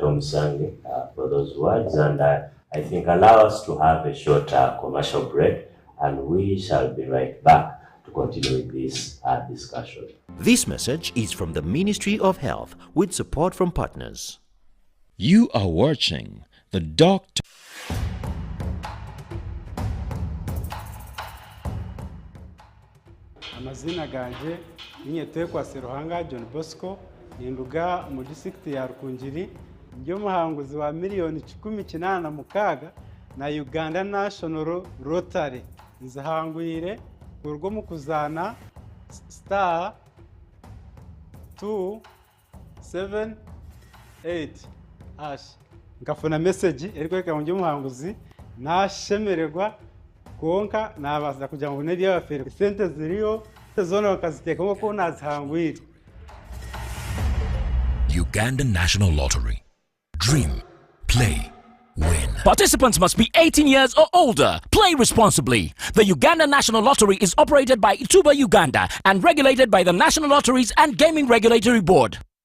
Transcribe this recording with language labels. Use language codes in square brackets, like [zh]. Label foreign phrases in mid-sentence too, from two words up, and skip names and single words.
[en] Tomusange, for those words. And I think allow us to have a short commercial break, and we shall be right back to continue with this discussion. This message is from the Ministry of Health with support from partners. You are watching the Doctor. [cgg] Amazina ganje ninyetekwa Seruhanga John Bosco ninduga mu district ya Rukungiri ndio muhanguzi wa miliyoni 18 na Uganda National Rotary nzahangwire urwo mu kuzana star 275 8 nkafuna message erikweka ngo umuhanguzi nashemererwa konka nabaza kugira ngo nebi yabafere sente ziriyo zona bakaziteka ko nazihangwira. [en] Ugandan National Lottery. Dream, play, win. Participants must be 18 years or older. Play responsibly. The Uganda National Lottery is operated by Ituba Uganda and regulated by the National Lotteries and Gaming Regulatory Board.